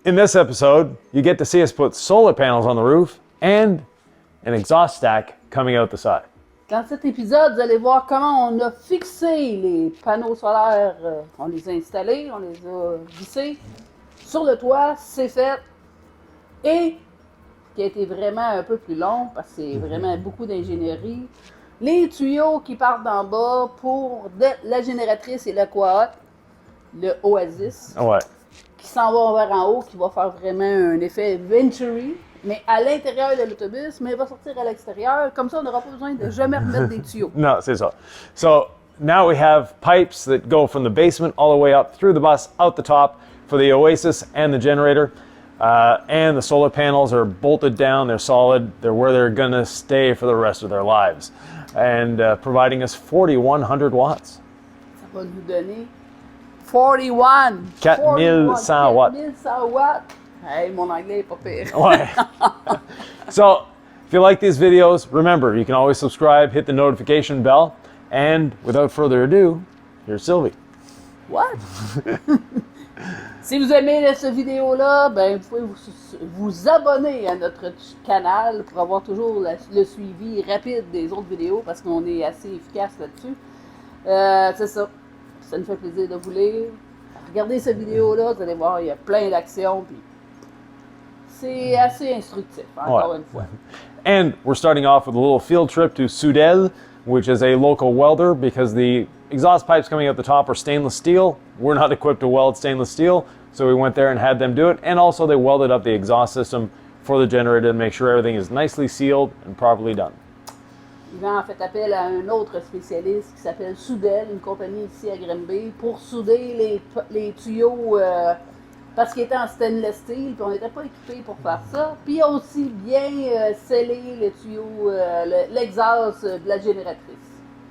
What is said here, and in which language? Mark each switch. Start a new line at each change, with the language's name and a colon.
English: In this episode, you get to see us put solar panels on the roof and an exhaust stack coming out the side.
French: Dans cet épisode, vous allez voir comment on a fixé les panneaux solaires. On les a installés, on les a vissés sur le toit, c'est fait. Et, ce qui a été vraiment un peu plus long, parce que c'est vraiment beaucoup d'ingénierie, les tuyaux qui partent d'en bas pour la génératrice et Lacroix, le Oasis, Ouais. qui s'en va vers en haut, qui va faire vraiment un effet Venturi, mais à l'intérieur de l'autobus, mais il va sortir à l'extérieur. Comme ça, on n'aura pas besoin de jamais remettre des tuyaux. No, c'est ça.
English: So now we have pipes that go from the basement all the way up through the bus, out the top for the Oasis and the generator. And the solar panels are bolted down, they're solid, they're where they're gonna stay for the rest of their lives. And providing us 4,100 watts.
French: Ça va nous donner 41.
English: 4100 watts. 4100 watts.
French: Hey, mon anglais est pas pire. Ouais.
English: So, if you like these videos, remember, you can always subscribe, hit the notification bell, and without further ado, here's Sylvie. What?
French: Si vous aimez cette vidéo-là, ben, vous pouvez vous abonner à notre canal pour avoir toujours le suivi rapide des autres vidéos parce qu'on est assez efficace là-dessus. C'est ça. Ça nous fait plaisir de vous lire. Regardez cette vidéo-là, vous allez voir, il y a plein d'actions. Puis c'est assez instructif, encore une fois.
English: And we're starting off with a little field trip to Soudel, which is a local welder, because the exhaust pipes coming out the top are stainless steel. We're not equipped to weld stainless steel, so we went there and had them do it. And also they welded up the exhaust system for the generator to make sure everything is nicely sealed and properly done.
French: Yvan a fait appel à un autre spécialiste qui s'appelle Soudel, une compagnie ici à Granby, pour souder les tuyaux parce qu'ils étaient en stainless steel, puis on n'était pas équipés pour faire ça. Puis aussi bien sceller les tuyaux, l'exhaust de la génératrice.